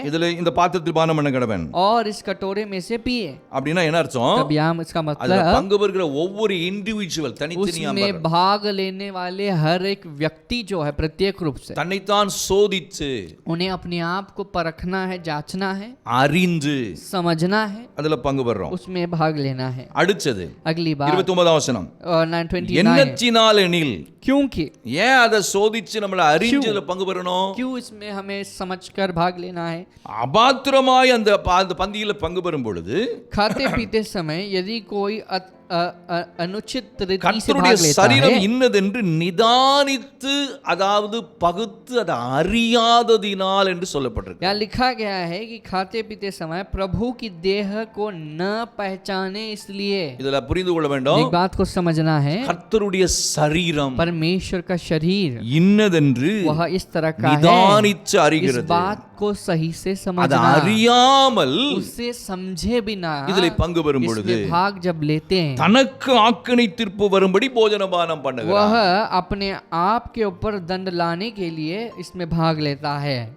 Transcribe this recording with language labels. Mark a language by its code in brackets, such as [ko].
[ta] இதுல இந்த பாத்திரத்தில் பானம் பண்ண கடவன். [hi] और इस कटोरे में से पिए. [ta] அப்படின்னா என்ன அர்த்தம்? [hi] तब यहाँ इसका [ta] அதுல [hi] मतलब [ta] பங்கு பெறுகிற ஒவ்வொரு இண்டிவிஜுவல் தனித்தனியா [hi] उसमें भाग लेने वाले हर एक व्यक्ति जो है प्रत्येक रूप से [ta] தன்னைத்தான் சோதித்து [hi] उन्हें अपने आप को परखना है, जांचना है, [ta] அறிந்து [hi] समझना है, [ta] அதுல பங்கு பெறோம். [hi] उसमें भाग लेना है. [ta] அடுத்தது [hi] अगली बात [ta] 29ஆம் வசனம், [hi] 929, [ta] என்னத்தினால் எனில், [hi] क्योंकि [ta] ஏன் அதை சோதிச்சு நம்மள அறிஞ்சு அதுல பங்கு பெறணும்? [hi] क्यों इसमें हमें समझकर भाग लेना है? [ta] அபாத்திரமாய் அந்த பந்தியில பங்கு பெறும் பொழுது [hi] खाते पीते समय यदि कोई अनुचित रीति से [ta] கர்த்தருடைய [hi] भाग लेता [ta] சரீரம் [hi] है, [ta] இன்னதென்று நிதானித்து அதாவது பகுத்து அதை அறியாததினால் என்று சொல்லப்பட்டிருக்கு. [hi] यहाँ लिखा गया है कि खाते पीते समय प्रभु की देह को न पहचाने इसलिए. [ta] இதுல புரிந்து கொள்ள வேண்டும், [hi] एक बात को समझना है, [ta] கர்த்தருடைய சரீரம் [hi] परमेश्वर का शरीर [ta] இன்னதென்று [hi] वह इस तरह का है, [ta] நிதானித்து [hi] इस [ta] அறிகிறது. [hi] बात को सही से [ta] அதை [hi] समझना, [ta] அறியாமல் [hi] उससे समझे बिना [ta] இதிலே பங்கு பெறும் பொழுது [hi] इसमें भाग जब लेते हैं, [ta] தனக்கு ஆக்கினை தீர்ப்பு வரும்படி போஜனபானம் பண்ணுகிறார். [hi] वह अपने आप के ऊपर दंड लाने के लिए इसमें भाग लेता है.